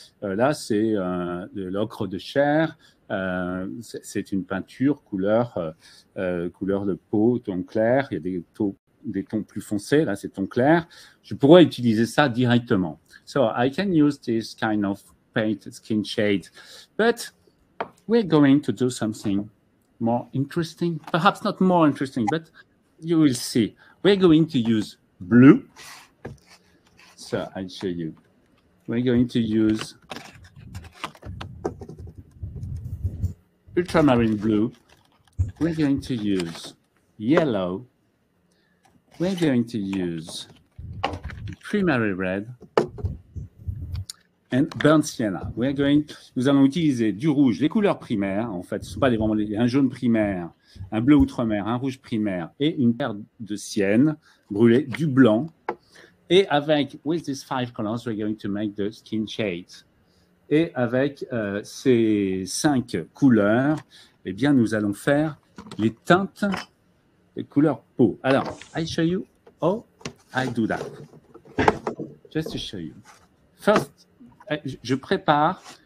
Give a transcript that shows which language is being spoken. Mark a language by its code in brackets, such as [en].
[fr] Là, c'est de l'ocre de chair. C'est une peinture couleur de peau, ton clair. Il y a des tons plus foncés. Là, c'est ton clair. Je pourrais utiliser ça directement. [en] So I can use this kind of paint skin shade. But we're going to do something more interesting. Perhaps not more interesting, but you will see. We're going to use blue. So I'll show you. We're going to use ultramarine blue. We're going to use yellow. We're going to use primary red and burnt sienna. [fr] Nous allons utiliser du rouge, les couleurs primaires. En fait, ce ne sont pas vraiment un jaune primaire, un bleu outremer, un rouge primaire et une paire de siennes brûlées, du blanc. [en] Et with these 5 colors, we're going to make the skin shades. [fr] Et avec ces 5 couleurs, eh bien, nous allons faire les teintes de couleur peau. [en] Alors, I show you how I do that. Just to show you. First, [fr] je prépare